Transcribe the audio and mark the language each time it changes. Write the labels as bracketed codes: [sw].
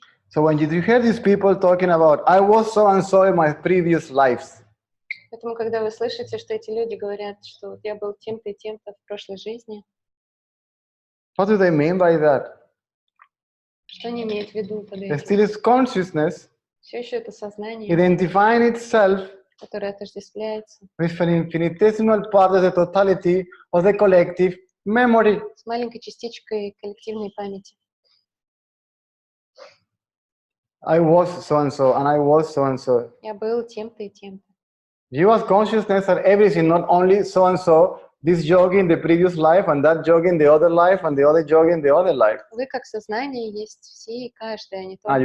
[en] So when you hear these people talking about, I was so and so in my previous lives, [ru] Поэтому, когда вы слышите, что эти люди говорят, что вот я был тем-то и тем-то в прошлой жизни, [en] what do they mean by that? [ru] что они имеют в виду под [en] There [ru] этим? [en] still is consciousness [ru] Все еще это сознание, [en] identifying itself [ru] которое отождествляется [en] with an infinitesimal part of the totality of the collective memory. [ru] с маленькой частичкой коллективной памяти. [en] I was so and so, and I was so and so. [ru] Я был тем-то и тем-то. [en] You as consciousness are everything, not only so and so, this yogi in the previous life, and that yogi in the other life, and the other yogi in the other life. [ru] Вы как сознание есть все и каждый, а не